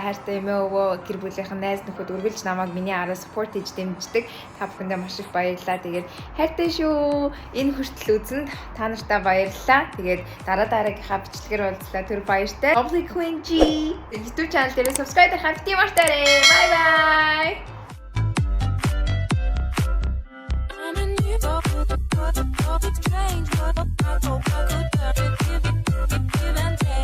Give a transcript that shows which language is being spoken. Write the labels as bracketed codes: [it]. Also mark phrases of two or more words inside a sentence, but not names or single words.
[mn] Хайртай эмээ өвөө гэр бүлийнхэн найз нөхөд үргэлж намайг миний араа support хийж дэмждэг. Та бүхэндээ маш их баярлалаа. Тэгээд хайртай шүү. Энэ хүртэл үзсэнд та нартай баярлалаа. Тэгээд дараагийнхаа бичлэгээр уулзлаа. Тэр баяртай. [en] Lovely Queen G YouTube channel [mn] дээр subscribe хийх бити мартаарай. [en] Bye bye. Strange, but I could give and take.